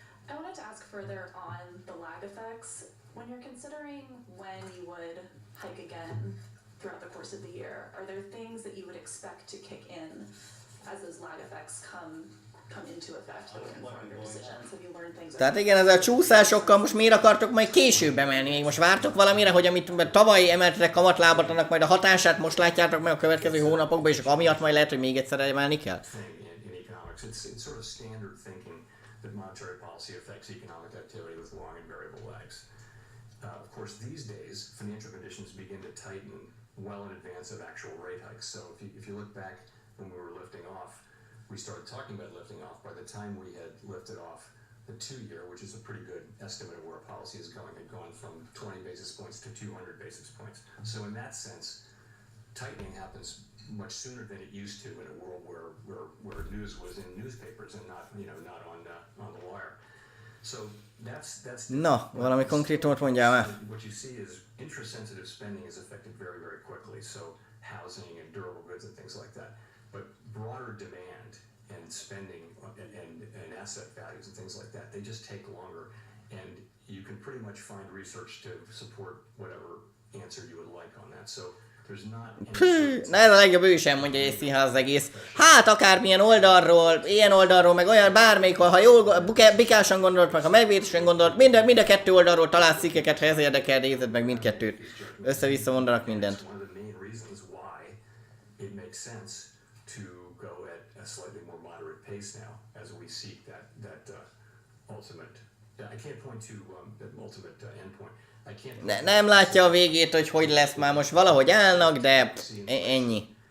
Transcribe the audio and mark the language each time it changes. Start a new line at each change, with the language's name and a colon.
English: I wanted to ask further on the lag effects. When you're considering when you would hike again throughout the course of the year, are there things that you would expect to kick in as those lag effects come into effect that would inform your decisions? Have you learned things?
Hungarian: Tehát igen, ezzel a csúszásokkal most miért akartok majd később emelni? Még most vártok valamire, hogy amit tavaly emeltetek kamatlábat, annak majd a hatását most látjátok meg a következő hónapokban, és amiatt majd lehet, hogy még egyszer emelni kell?
English: It's sort of standard thinking that monetary policy affects economic activity with long and variable lags. Of course, these days, financial conditions begin to tighten well in advance of actual rate hikes. So if you look back when we were lifting off, we started talking about lifting off. By the time we had lifted off the 2-year, which is a pretty good estimate of where policy is going, had gone from 20 basis points to 200 basis points. So in that sense, tightening happens much sooner than it used to in a world where news was in newspapers and not on the wire. So that's
Hungarian: Na, valami konkrétumot mondjál már.
English: what you see is interest sensitive spending is affected very, very quickly. So housing and durable goods and things like that. but broader demand and spending and asset values and things like that, they just take longer, and you can pretty much find research to support whatever answer you would like on that. So there's not
Hungarian: Na ez a legjobb, ő sem mondja észre az egész. Hát akármilyen oldalról, ilyen oldalról, meg olyan bármelyik, ha jól bikásan gondolt, meg ha megvétesen gondolt, mind a kettő oldalról találsz cikkeket, ha ez érdekel, nézed meg mindkettőt. Össze-vissza mondanak mindent.
English: One of the main reasons why it makes sense to go at a slightly more moderate pace now as we seek that ultimate. I can't point to the ultimate endpoint.
Hungarian: Nem látja a végét, hogy lesz már, most valahogy állnak, de ennyi.